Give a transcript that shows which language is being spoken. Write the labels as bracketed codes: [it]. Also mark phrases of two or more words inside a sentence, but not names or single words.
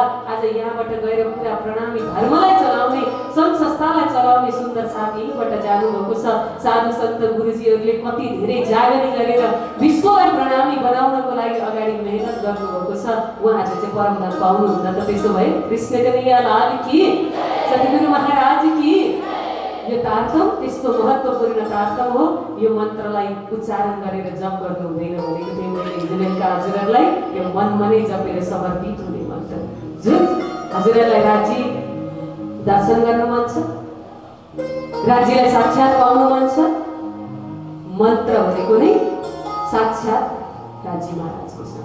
[ne] आज यहाँबाट गएर पुरा प्रणामी धर्मलाई चलाउने, सङ्घ संस्थालाई चलाउने सुन्दर साथ यहीँबाट जानुभएको छ। साधु सन्त गुरुजीहरूले कति धेरै जागरी गरेर विश्वलाई प्रणामी बनाउनको लागि अगाडि मेहनत गर्नुभएको छ। उहाँहरूले चाहिँ परमधाम पाउनुहुन्न त? त्यसो भए [hi] कृष्ण कन्हैया लाल की, सद्गुरु महाराज की। [ne] यो तारतम त्यस्तो महत्त्वपूर्ण तारतम हो। यो मन्त्रलाई उच्चारण गरेर जप गर्नु हुँदैन भनेको थिएँ मैले हिजो बेलुका हजुरहरूलाई। यो मनमा नै जपेर समर्पित हुने मन्त्र जुन हजुरहरूलाई राज्य दर्शन गर्नु मन छ, राज्यलाई साक्षात् पाउनु मन छ, मन्त्र भनेको नै साक्षात् राज्य महाराजको छ।